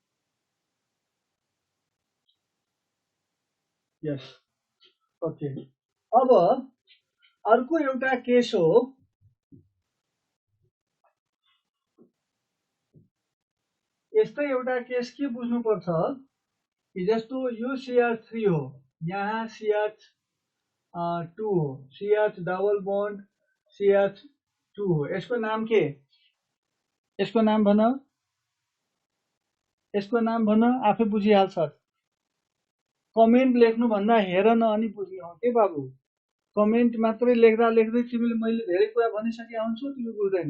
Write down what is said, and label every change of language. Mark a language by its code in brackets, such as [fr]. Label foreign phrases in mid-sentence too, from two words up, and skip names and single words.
[en] Yes, okay. [ne] अब अर्को एउटा केस हो, यस्तै एउटा केस के बुझ्नुपर्छ कि जस्तो यो CH3 हो, यहाँ CH2 हो, CH [en] double bond [ne] CH2 हो, यसको नाम के, यसको नाम भन, यसको नाम भन, आफै बुझिहाल्छ। कमेन्ट लेख्नु भन्दा हेर न अनि बुझ्ने हो के बाबु, कमेन्ट मात्रै लेख्दा लेख्दै तिमीले मैले धेरै कुरा भनिसकेका हुन्छु, तिमी बुझ्दैन।